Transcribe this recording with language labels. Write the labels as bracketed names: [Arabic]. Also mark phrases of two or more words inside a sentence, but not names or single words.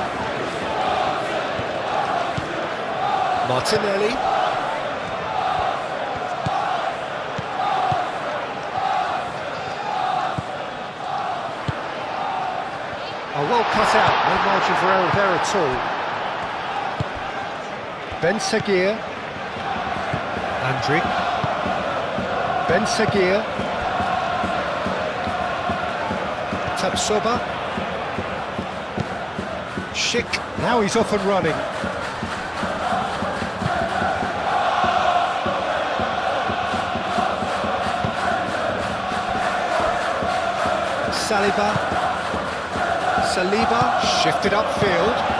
[English] Martinelli. Oh, well cut out, no margin for error there at all. Ben Seguir. Andrić. Ben Seguir. Tapsoba. Schick, now he's off and running. Saliba, shifted upfield.